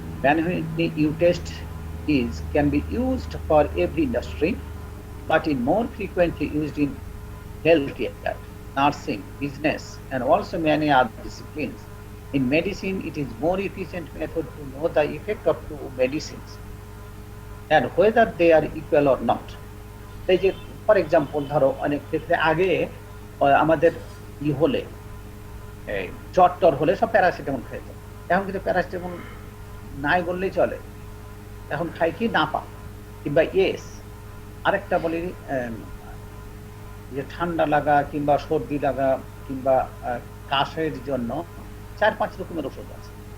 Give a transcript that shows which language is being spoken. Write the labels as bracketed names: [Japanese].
[English] Mann Whitney U test can be used for every industry, but in more frequently used in health care, nursing, business, and also many other disciplines. In medicine, it is more efficient method to know the effect of two medicines and whether they are equal or not. [Bangla] এই যে [English] for example [Bangla] ধরো অনেক ক্ষেত্রে আগে আমাদের হলে জ্বর টর হলে সব প্যারাসিটামল খেত, এখন কিন্তু প্যারাসিটামল নাই বললেই চলে, এখন খাই কি নাপা কিংবা এস। আরেকটা বলি যে ঠান্ডা লাগা কিংবা সর্দি লাগা কিংবা কাশের জন্য 4-5 রকমের ওষুধ আছে।